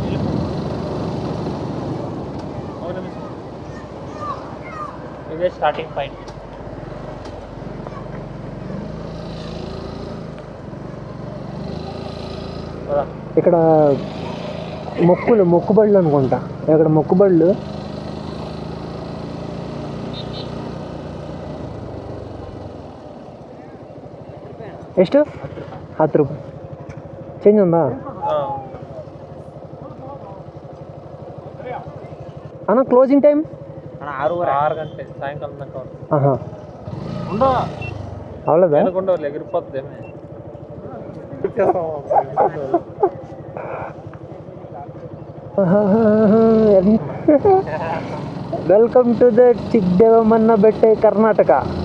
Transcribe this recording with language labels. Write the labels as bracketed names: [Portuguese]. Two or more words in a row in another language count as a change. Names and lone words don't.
[Telugu] ఇదే [English] starting point. [Telugu] ఇక్కడ మొక్కుబళ్ళు అనుకుంటా. ఇక్కడ మొక్కుబళ్ళు. [Kannada] ಎಷ್ಟು? [Telugu] 10 ರೂಪಾಯಿ ಚೇಂಜ್ ఉందా అన్న? [English] closing time [Telugu] 6 గంటలు సాయంకాలం దాకా. అవలేదా? ఎగిరిపోతుంది. [English] welcome to the చిక్కదేవమ్మ బెట్టే, కర్ణాటక.